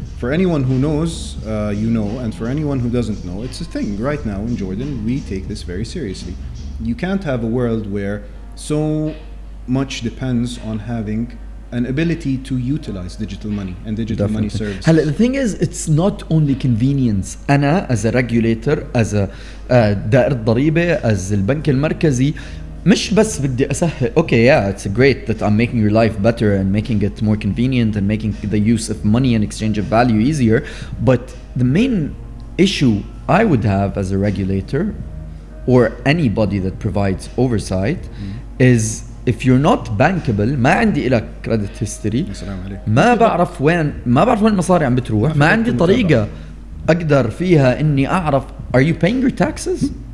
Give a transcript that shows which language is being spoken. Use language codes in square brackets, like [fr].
[en] For anyone who knows, you know, and for anyone who doesn't know, it's a thing right now in Jordan. We take this very seriously. You can't have a world where so much depends on having an ability to utilize digital money and digital money services. هلا the thing is, it's not only convenience. [ar] أنا [en] as a regulator, as a [ar] دائرة ضريبة, as البنك المركزي, مش بس بدي أسهل. [en] Okay, yeah, it's great that I'm making your life better and making it more convenient and making the use of money and exchange of value easier. But the main issue I would have as a regulator or anybody that provides oversight is if you're not bankable, [ar] ما عندي لك [en] credit history, [ar] ما بعرف وين المصاري عم بتروح, ما عندي طريقة أقدر فيها إني أعرف [en] are you paying your taxes?